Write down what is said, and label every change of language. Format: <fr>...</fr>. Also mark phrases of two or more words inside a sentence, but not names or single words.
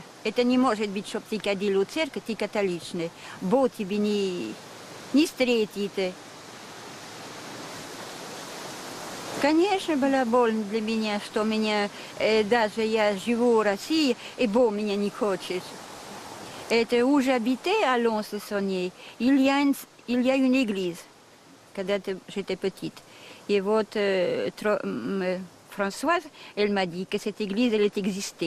<ru>Это не может быть, чтобы ты ходил в церковь, ты католичный. Бог тебе не встретит. Конечно, было больно для меня, что даже я живу в России, и Бог меня не хочет.</ru> <fr>Это où j'habitais à Lons-le-Saunier. Il y a une église, когда j'étais petite. Et Françoise, elle m'a dit que cette église, elle existait.</fr>